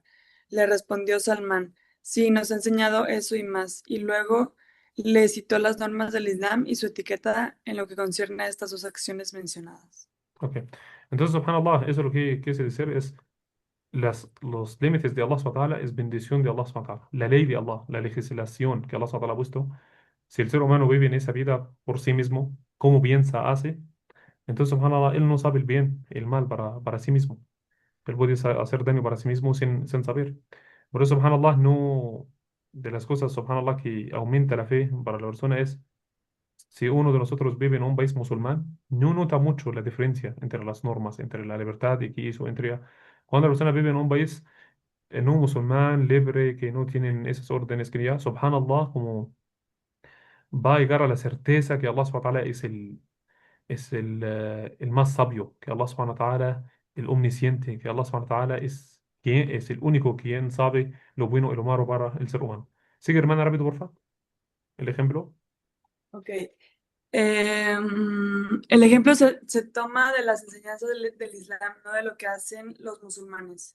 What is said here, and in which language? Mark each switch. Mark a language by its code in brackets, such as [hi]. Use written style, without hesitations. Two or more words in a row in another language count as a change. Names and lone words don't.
[es] Le respondió Salmán: Sí, nos ha enseñado eso y más. Y luego le citó las normas del Islam y su etiqueta en lo que concierne a estas dos acciones mencionadas. Ok. Entonces, subhanallah, eso lo que quiere decir es los límites de Allah [ar] سبحانه وتعالى [es] es bendición de Allah [ar] سبحانه وتعالى. [es] La ley de Allah, la legislación que Allah [ar] سبحانه وتعالى [es] ha puesto, si el ser humano vive en esa vida por sí mismo, como piensa, hace, entonces, subhanallah, él no sabe el bien, el mal para sí mismo. Él puede hacer daño para sí mismo sin saber. Por eso, subhanallah, no, de las cosas, subhanallah, que aumenta la fe para la persona es, si uno de nosotros vive en un país musulmán, no nota mucho la diferencia entre las normas, entre la libertad y que eso, entre cuando la persona vive en un país no musulmán, libre, que no tienen esas órdenes que ya, subhanallah, como va a llegar a la certeza que Allah [ar] سبحانه وتعالى [es] es el más sabio, que Allah [ar] سبحانه وتعالى, [es] el omnisciente, que Allah [ar] سبحانه وتعالى [es] es el único quien sabe lo bueno y lo malo para el ser humano. Sigue, hermana, rápido, por favor, el ejemplo. Ok. El ejemplo se toma de las enseñanzas del Islam, no de lo que hacen los musulmanes.